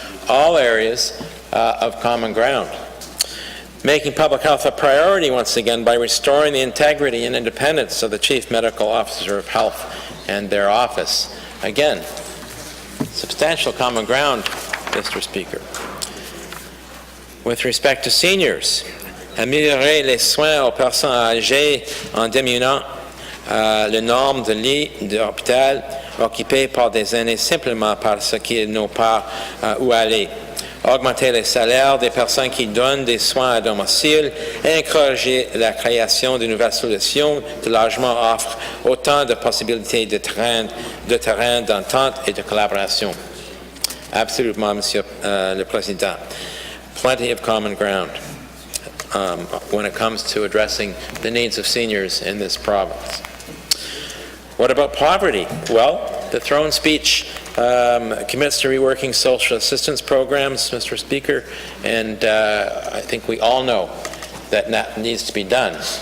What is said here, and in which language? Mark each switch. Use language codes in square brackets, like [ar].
[en] All areas of common ground. Making public health a priority once again by restoring the integrity and independence of the Chief Medical Officer of Health and their office. Again, substantial common ground, Mr. Speaker. With respect to seniors, [fr] améliorer les soins aux personnes âgées en diminuant le nombre de lits d'hôpital occupés par des aînés simplement parce qu'ils n'ont pas où aller. Augmenter les salaires des personnes qui donnent des soins à domicile et encourager la création de nouvelles solutions de logement offre autant de possibilités de terrain d'entente et de collaboration. Absolument, Monsieur le Président. [en] Plenty of common ground when it comes to addressing the needs of seniors in this province. What about poverty? Well, the throne speech commits to reworking social assistance programs, Mr. Speaker, and I think we all know that that needs to be done.